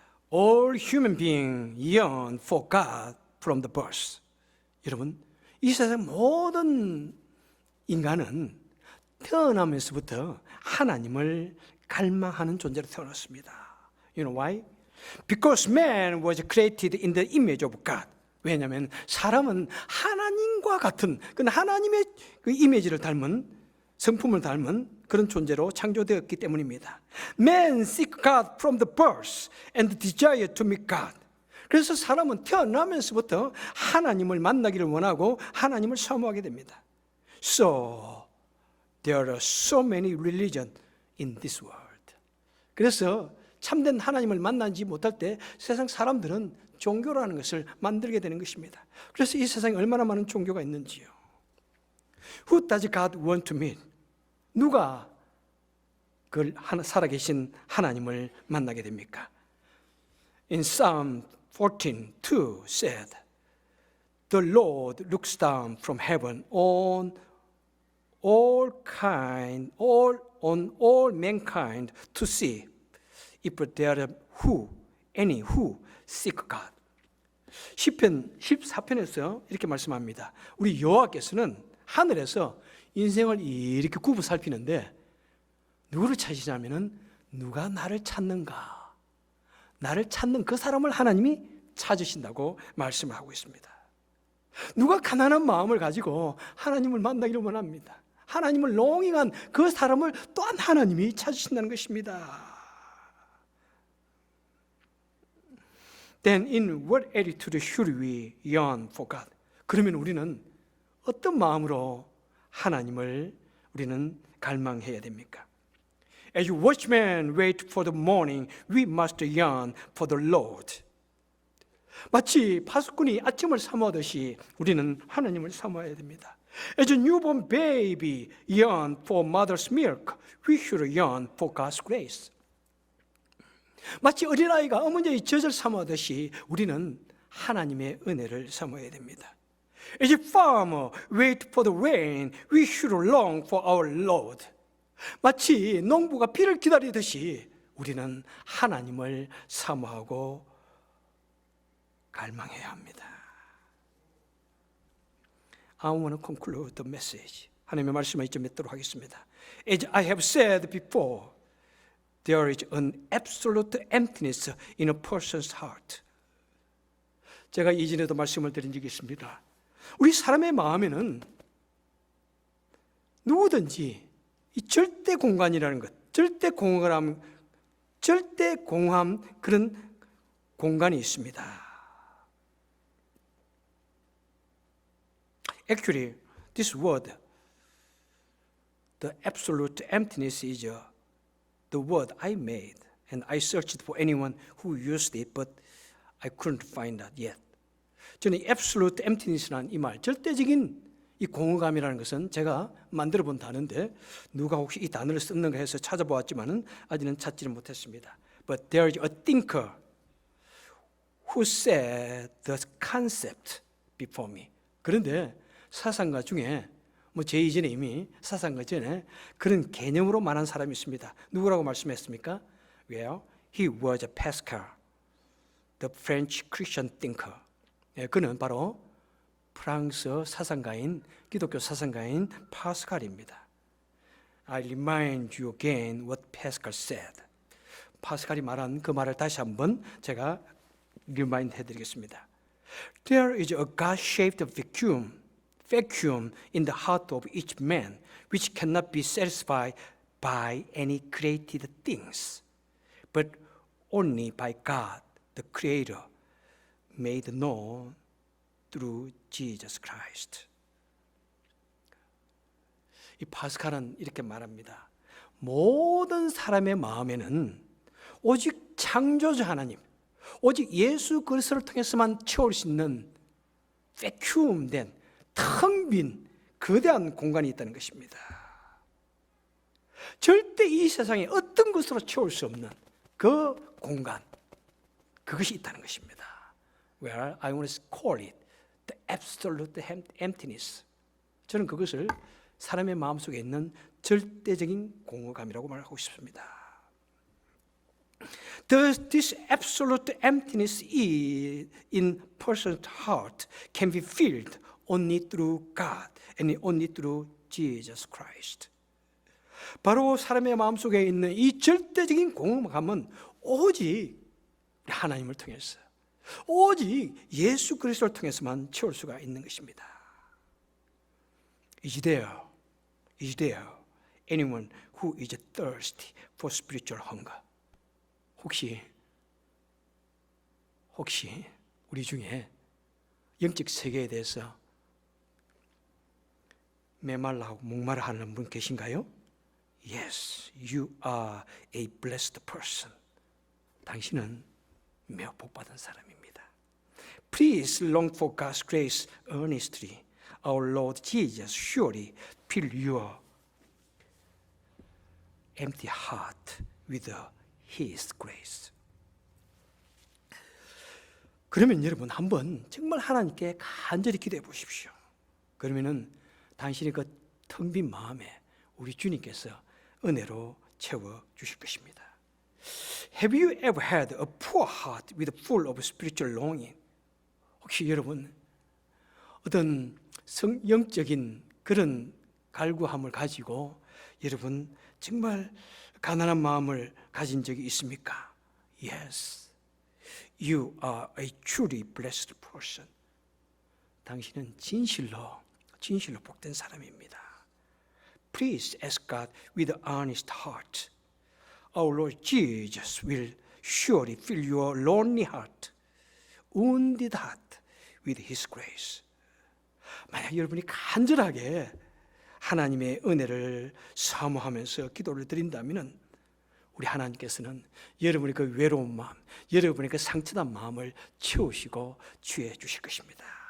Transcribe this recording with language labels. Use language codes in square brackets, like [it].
[en] All human beings yearn for God from the birth. [ko] 여러분, 이 세상 모든 인간은 태어나면서부터 하나님을 갈망하는 존재로 태어났습니다. [en] You know why? Because man was created in the image of God. [ko] 왜냐하면 사람은 하나님과 같은 그 하나님의 그 이미지를 닮은 성품을 닮은 그런 존재로 창조되었기 때문입니다. [en] Man seek God from the birth and desire to meet God. [ko] 그래서 사람은 태어나면서부터 하나님을 만나기를 원하고 하나님을 사모하게 됩니다. [en] So there are so many religions in this world. [ko] 그래서 참된 하나님을 만나지 못할 때 세상 사람들은 종교라는 것을 만들게 되는 것입니다. 그래서 이 세상에 얼마나 많은 종교가 있는지요. [en] Who does God want to meet? [ko] 누가 그 살아계신 하나님을 만나게 됩니까? [en] In Psalm 14:2 said, The Lord looks down from heaven on all mankind to see if there are any who seek God. [ko] 시편 14편에서 이렇게 말씀합니다. 우리 여호와께서는 하늘에서 인생을 이렇게 굽어 살피는데 누구를 찾으시냐면은 누가 나를 찾는가? 나를 찾는 그 사람을 하나님이 찾으신다고 말씀을 하고 있습니다. 누가 가난한 마음을 가지고 하나님을 만나기를 원합니다. 하나님을 롱잉한 그 사람을 또한 하나님이 찾으신다는 것입니다. [en] Then in what attitude should we yearn for God? [ko] 그러면 우리는 어떤 마음으로 하나님을 우리는 갈망해야 됩니까? [en] As watchmen wait for the morning, we must yearn for the Lord. [ko] 마치 파수꾼이 아침을 사모하듯이 우리는 하나님을 사모해야 됩니다. [en] As a newborn baby yearn for mother's milk, we should yearn for God's grace. [ko] 마치 어린아이가 어머니의 젖을 사모하듯이 우리는 하나님의 은혜를 사모해야 됩니다. [en] As a farmer wait for the rain, we should long for our Lord. [ko] 마치 농부가 비를 기다리듯이 우리는 하나님을 사모하고 갈망해야 합니다. [en] I want to conclude the message. [ko] 하나님의 말씀을 이제 맺도록 하겠습니다. [en] As I have said before, there is an absolute emptiness in a person's heart. [ko] 제가 이전에도 말씀을 드린 적이 있습니다. 우리 사람의 마음에는 누구든지 이 절대 공간이라는 것, 절대 공허함 그런 공간이 있습니다. [en] Actually, this word, the absolute emptiness, is the word I made, and I searched for anyone who used it, but I couldn't find that yet. [ko] 저는 [en] absolute emptiness [ko] 라는 이 말, 절대적인 이 공허감이라는 것은 제가 만들어 본 단어인데 누가 혹시 이 단어를 썼는가 해서 찾아보았지만은 아직은 찾지를 못했습니다. [en] But there is a thinker who said the concept before me. [ko] 그런데 사상가 중에 뭐 제 이전에 이미 사상가 전에 그런 개념으로 말한 사람이 있습니다. 누구라고 말씀했습니까? [en] Well, he was a Pascal, the French Christian thinker. [ko] 예, 그는 바로 프랑스 사상가인 기독교 사상가인 파스칼입니다. [en] I remind you again what Pascal said. [ko] 파스칼이 말한 그 말을 다시 한번 제가 리마인드 해드리겠습니다. [en] There is a God-shaped vacuum in the heart of each man, which cannot be satisfied by any created things, but only by God, the Creator, made known through Jesus Christ. [ko] 이 파스칼은 이렇게 말합니다. 모든 사람의 마음에는 오직 창조자 하나님, 오직 예수 그리스도를 통해서만 채울 수 있는 vacuum된 텅 빈 거대한 공간이 있다는 것입니다. 절대 이 세상에 어떤 것으로 채울 수 없는 그 공간, 그것이 있다는 것입니다. [en] Well, I want to call it the absolute emptiness. [ko] 저는 그것을 사람의 마음속에 있는 절대적인 공허감이라고 말하고 싶습니다. [en] This absolute emptiness in person's heart can be filled only through God and only through Jesus Christ. [ko] 바로 사람의 마음속에 있는 이 절대적인 공허감은 오직 하나님을 통해서, 오직 예수 그리스도를 통해서만 채울 수가 있는 것입니다. [en] Is there anyone who is thirsty for spiritual hunger? [ko] 혹시 우리 중에 영적 세계에 대해서 메말라하고 목마르 하는 분 계신가요? [en] Yes, you are a blessed person. [ko] 당신은 매우 복받은 사람입니다. [en] Please long for God's grace earnestly. Our Lord Jesus surely fill your empty heart with His grace. [ko] 그러면 여러분 한번 정말 하나님께 간절히 기도해 보십시오. 그러면은 당신의 그 텅 빈 마음에 우리 주님께서 은혜로 채워 주실 것입니다. [en] Have you ever had a poor heart with full of spiritual longing? [ko] 혹시 여러분 어떤 영적인 그런 갈구함을 가지고 여러분 정말 가난한 마음을 가진 적이 있습니까? [en] Yes, you are a truly blessed person. [ko] 당신은 진실로 복된 사람입니다. [en] Please ask God with an honest heart. Our Lord Jesus will surely fill your lonely heart, wounded heart with His grace. [ko] 만약 여러분이 간절하게 하나님의 은혜를 사모하면서 기도를 드린다면 우리 하나님께서는 여러분의 그 외로운 마음, 여러분의 그 상처난 마음을 채우시고 취해 주실 것입니다.